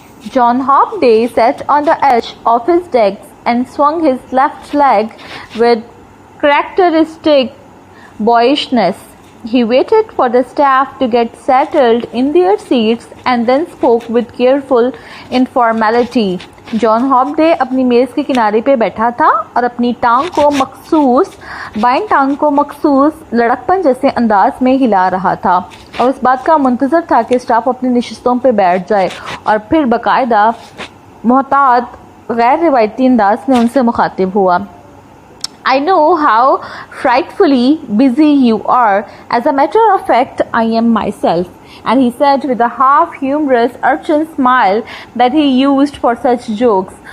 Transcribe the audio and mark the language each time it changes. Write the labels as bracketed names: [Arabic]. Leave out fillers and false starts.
[English] John Hopday sat on the edge of his desk and swung his left leg with characteristic boyishness. He waited for the staff to get settled in their seats and then spoke with careful informality. [Hindi] John हॉपडे अपनी मेज़ के किनारे पे बैठा था और अपनी बाएं टांग को मखसूस लड़कपन जैसे अंदाज में हिला रहा था और उस बात का मुंतज़र था कि स्टाफ अपनी नशिस्तों पे बैठ जाए और फिर बाकायदा मोहतात गैर रिवायती अंदाज में उनसे मुखातिब हुआ. [English] I know how frightfully busy you are. As a matter of fact, I am myself. And he said with a half-humorous urchin smile that he used for such jokes.